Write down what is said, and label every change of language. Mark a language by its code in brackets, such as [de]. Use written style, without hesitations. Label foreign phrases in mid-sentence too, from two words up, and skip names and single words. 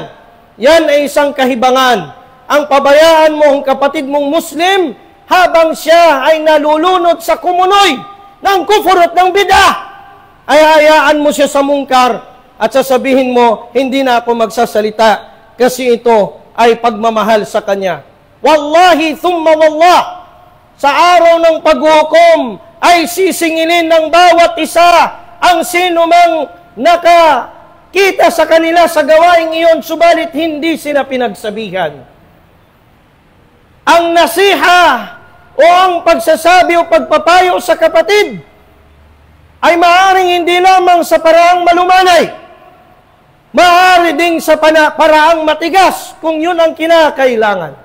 [tl] Yan ay isang kahibangan. Ang pabayaan mo ang kapatid mong Muslim habang siya ay nalulunod sa kumunoy ng kufur at ng bid'ah, ay hayaan mo siya sa mungkar at sasabihin mo, hindi na ako magsasalita kasi ito ay pagmamahal sa kanya. [ar] والله ثم والله, [tl] sa araw ng paghukom ay sisingilin ng bawat isa ang sino mang nakakita sa kanila sa gawaing iyon, subalit hindi sila pinagsabihan. Ang nasiha o ang pagsasabi o pagpapayo sa kapatid ay maaaring hindi lamang sa paraang malumanay, maaari ding sa paraang matigas kung yun ang kinakailangan.